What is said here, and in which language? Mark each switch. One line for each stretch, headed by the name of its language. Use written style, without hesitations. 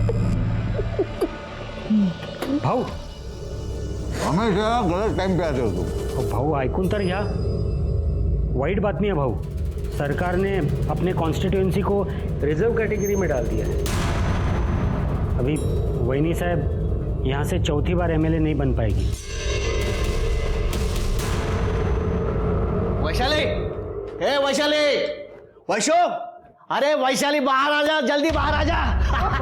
Marathi: भाऊ
Hindi: हमेशा गलत टाइम पे आते हो तुम।
Marathi: भाऊ ऐकून तर घ्या, वाईट बातमी है भाऊ।
Hindi: सरकार ने अपने कॉन्स्टिट्यूएंसी को रिजर्व कैटेगरी में डाल दिया है। अभी वैनी साहब यहाँ से चौथी बार एमएलए नहीं बन पाएगी। वैशाली, ए वैशाली, वैशो, अरे वैशाली बाहर आ जा, जल्दी बाहर आ जा।